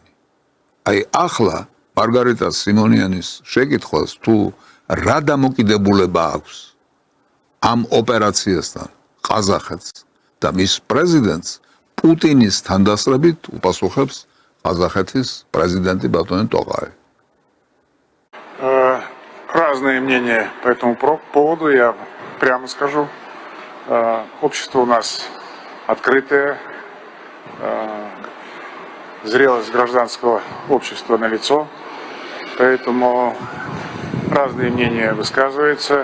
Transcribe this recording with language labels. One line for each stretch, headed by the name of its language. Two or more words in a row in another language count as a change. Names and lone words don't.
Georgian: აი ახლა მარგარიტა სიმონიანის შეკითხვას თუ რა დამოკიდებულება აქვს ამ ოპერაციასთან ყაზახეთს და მის პრეზიდენტს პუტინის თანდასწრებით უპასუხებს ყაზახეთის პრეზიდენტი ბატონი ტოყაევი.
Russian: разные мнения по этому поводу, я прямо скажу. Общество у нас открытое, зрелость гражданского общества налицо, поэтому разные мнения высказываются.